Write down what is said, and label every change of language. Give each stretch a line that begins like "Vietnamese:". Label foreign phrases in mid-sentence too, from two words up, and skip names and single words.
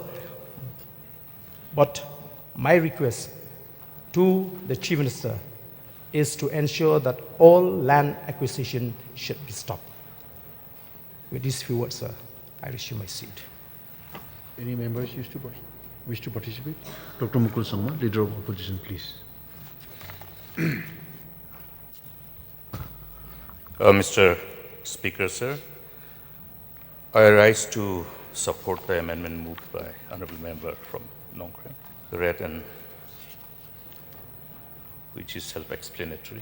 English: But my request to the Chief Minister is to ensure that all land acquisition should be stopped. With these few words, sir, I resume my seat. Any members wish to participate? Dr. Mukul Sangma, Leader of Opposition, please. Mr. Speaker, sir, I rise to support the amendment moved by Honourable Member from Nongkran, read and which is self-explanatory.